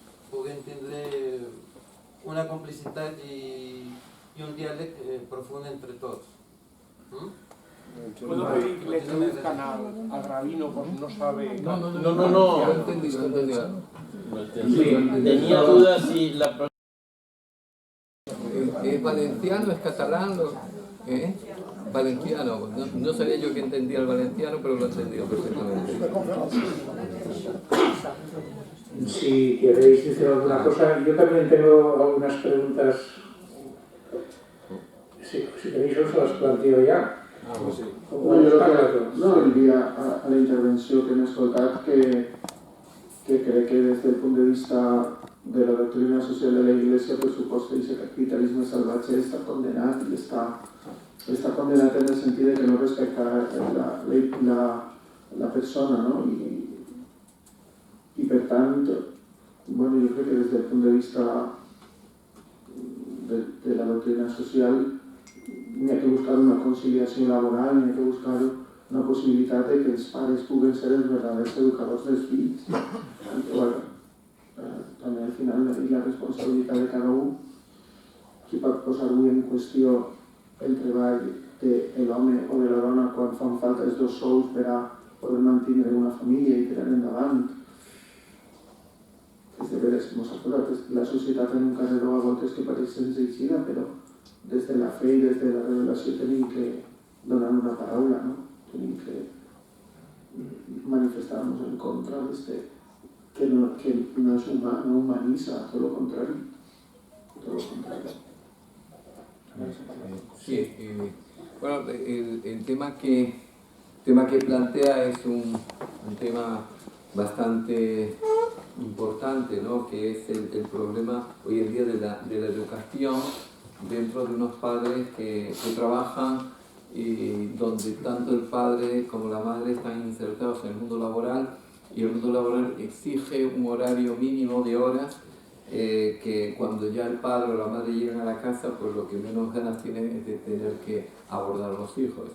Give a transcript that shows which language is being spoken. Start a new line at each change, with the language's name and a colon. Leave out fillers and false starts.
Catalan: puguin tindre una complicitat i un diàleg profund entre tots.
Spanish: ¿Puedo pedir que le traduzcan al rabino por si no sabe? No. No entendí. Tenía dudas si la... ¿Es valenciano, es catalán? Valenciano. No sabía yo que entendía el valenciano, pero lo he entendido perfectamente. Si queréis decir alguna cosa, yo también tengo algunas preguntas. Si queréis os las planteo ya.
Catalan: No, jo no diria a la intervenció que hem escoltat que crec que des del punt de vista de la doctrina social de la Iglesia,
Spanish: por supuesto, dice que el capitalismo salvaje está condenado y está condenado en el sentido de que no respecta la persona, ¿no?
Catalan: Y per tant, bueno,
Spanish: yo creo que desde el punto de vista de la doctrina social
Catalan: n'hi ha que buscar una conciliació laboral, n'hi ha que buscar una possibilitat de que els pares puguen ser els verdaders educadors dels fills. Bueno, també al final la responsabilitat de cada un, qui pot posar avui en qüestió el treball de l'home o de la dona quan fan falta els dos sous per a poder mantenir una família i tirar endavant. És de veres, la societat en un carreró a voltes que pareix senzilla, però des de la fe i des de la revelació tenim que donar una paraula, no? Tenim que manifestar-nos en contra d'este que no és humà, no humaniza, tot lo contrari. Tot lo contrari.
Spanish: Sí, bueno, el tema que plantea es un tema bastante importante, ¿no? Que es el problema hoy en día de la educación dentro de unos padres que trabajan y donde tanto el padre como la madre están insertados en el mundo laboral, y el mundo laboral exige un horario mínimo de horas que cuando ya el padre o la madre llegan a la casa, pues lo que menos ganas tienen es de tener que abordar a los hijos.